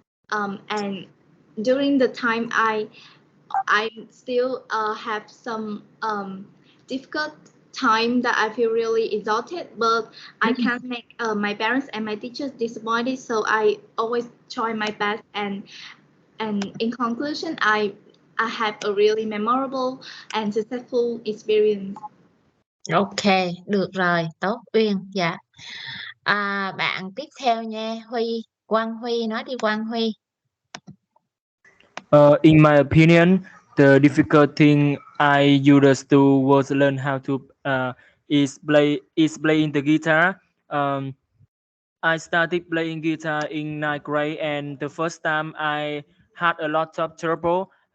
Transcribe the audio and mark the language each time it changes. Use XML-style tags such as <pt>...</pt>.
<en>And during the time I still have some difficult time that I feel really exhausted, but I can't make my parents and my teachers disappointed. So I always try my best, and in conclusion, I have a really memorable and successful experience.</en> <vi>Ok, được rồi, tốt Uyên, dạ. Bạn tiếp theo nha, Huy, Quang Huy, nói đi Quang Huy.</vi> <en>In my opinion, the difficult thing I used to was learn how to is playing the guitar. I started playing guitar in ninth grade, and the first time I had a lot of trouble.</en>